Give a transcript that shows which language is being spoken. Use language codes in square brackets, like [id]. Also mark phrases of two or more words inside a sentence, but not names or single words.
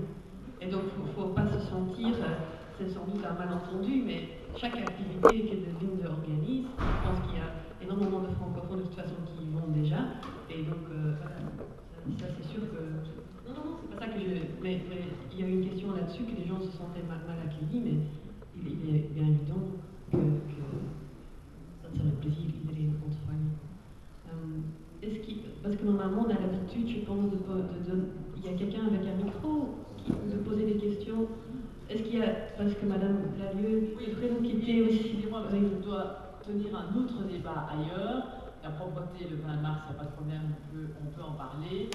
[fr] Et donc il ne faut pas se sentir, c'est sans doute un malentendu, mais chaque activité que de Linde organise, je pense qu'il y a énormément de francophones de toute façon qui y vont déjà, et donc voilà, ça c'est sûr que... Non, c'est pas ça que je... Mais il y a eu une question là-dessus, que les gens se sentaient mal accueillis, mais il est bien évident que [nl] dat ze met plezier iedereen ontvangen. [fr] Parce que normalement, on a l'habitude, je pense, il y a quelqu'un avec un micro de poser des questions. Est-ce qu'il y a, parce que Madame Lalieu, oui, nous quitter aussi... Excusez-moi, parce que je dois tenir un autre débat ailleurs. La propreté, le 20 mars, il n'y a pas de problème, on peut en parler.